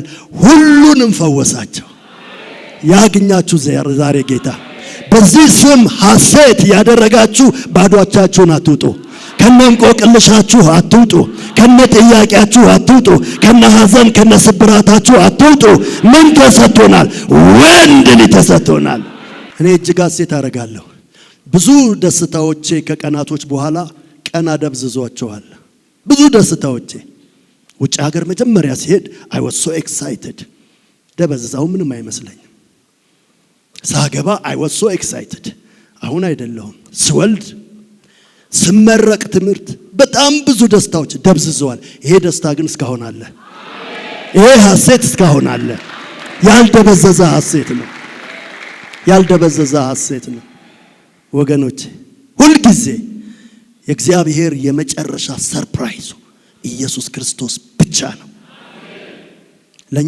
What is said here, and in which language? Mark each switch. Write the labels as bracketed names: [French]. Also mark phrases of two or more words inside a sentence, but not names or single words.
[Amharic] ሁሉንም ፈወሳቸው። ያግኛችሁ ዛሬ ጌታ በዚህ ስም ሐሴት ያደረጋችሁ ባዶቻችሁን አትውጡ። ከነንቆቅልሻችሁ አትውጡ። ከነጥያቄያችሁ አትውጡ። ከነሐዘን ከነስብራታችሁ አትውጡ። ምን ተሰጥቶናል? ወንድ ልጅ ተሰጥቶናል። እኔ እጅግ ሐሴት አደርጋለሁ። ብዙ ደስታዎቼ ከቀናቶች በኋላ ቀን አደብዝዟቸዋል። ብዙ ደስታዎቼ ውጭ ሀገር መጀመሪያ ሲሄድ [English] I was so excited። [Amharic] ደበዝዛው ምንም አይመስለኝም። ሳገባ [English] I was so excited። [Amharic] አሁን አይደለሁም። ስወልድ ስመረቅ ትምህርት በጣም ብዙ ደስታዎች ደብዝዘዋል። ይሄ ደስታ ግን እስካሁን አለ። ይሄ ሐሴት እስካሁን አለ። ያልደበዘዘ ሐሴት ነው። ያልደበዘዘ ሐሴት ነው ወገኖቼ። ሁልጊዜ የእግዚአብሔር የመጨረሻ ሰርፕራይዙ ኢየሱስ ክርስቶስ ብቻ ነው። ለኛ